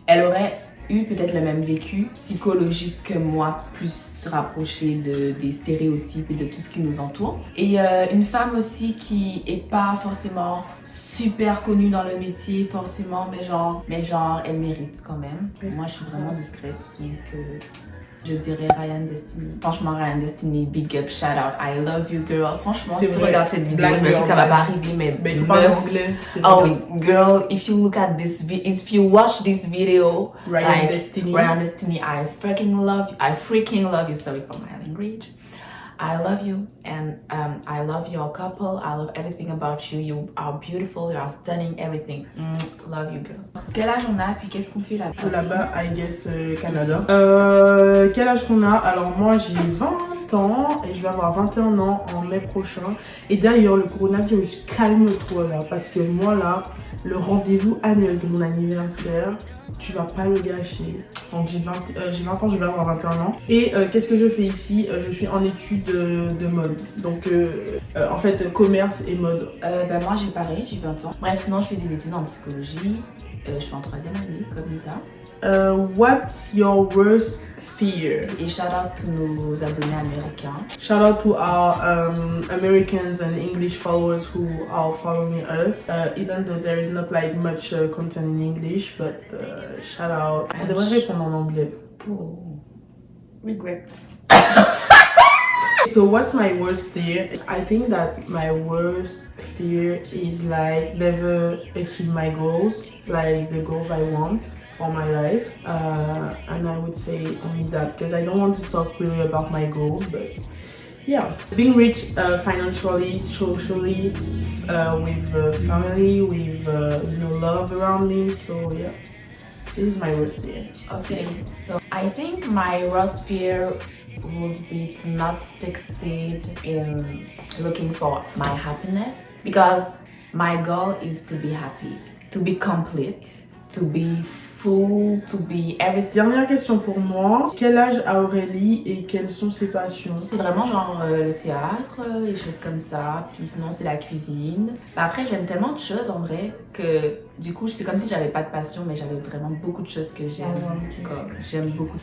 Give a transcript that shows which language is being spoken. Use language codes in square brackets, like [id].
[fr] Elle aurait eu peut-être le même vécu psychologique que moi, plus rapproché des stéréotypes et de tout ce qui nous entoure. Et une femme aussi qui est pas forcément super connue dans le métier, forcément, mais genre elle mérite quand même. Moi, je suis vraiment discrète, donc... je dirais Ryan Destiny. Franchement, Ryan Destiny, big up, shout out. [en] I love you, girl. [fr] Franchement, si tu regardes cette vidéo, je me dis que ça va pas arriver, mais il faut pas anglais. [en] Oh, girl, if you watch this video, Ryan Destiny, I freaking love you. Sorry for my language. I love you, and I love your couple. I love everything about you. You are beautiful, you are stunning, everything. Love you, girl. [fr] Quel âge on a, puis qu'est-ce qu'on fait là-bas? Là-bas, [en] I guess, [fr] Canada. Quel âge qu'on a? Alors moi, j'ai 20 ans et je vais avoir 21 ans en mai prochain. Et d'ailleurs, le coronavirus, calme-toi là, parce que moi là, le rendez-vous annuel de mon anniversaire, tu vas pas le gâcher. Donc j'ai 20 ans, je vais avoir 21 ans. Et qu'est-ce que je fais ici? Je suis en études de mode. Donc en fait, commerce et mode. Moi j'ai pareil, j'ai 20 ans. Bref, sinon je fais des études en psychologie. Je suis en 3e année, comme Lisa. [en] What's your worst fear? [fr] Et [en] shout out to [fr] nos abonnés américains. [en] Shout out to our Americans and English followers who are following us. Even though there is not like much content in English, but shout out. [fr] On devrait répondre en anglais. [en] Oh. Regrets. So what's my worst fear? I think that my worst fear is like never achieve my goals, like the goals I want for my life. And I would say only that because I don't want to talk really about my goals, but yeah, being rich financially, socially, with family, with love around me. So yeah, this is my worst fear. Okay, so I think my worst fear would be to not succeed in looking for my happiness, because my goal is to be happy, to be complete, to be full, to be everything. [fr] Dernière question pour moi. Quel âge a Aurélie et quelles sont ses passions? C'est vraiment genre le théâtre, les choses comme ça. Puis sinon, c'est la cuisine. Bah, après, j'aime tellement de choses en vrai que du coup, c'est comme si j'avais pas de passion, mais j'avais vraiment beaucoup de choses que j'aime. Comme j'aime beaucoup.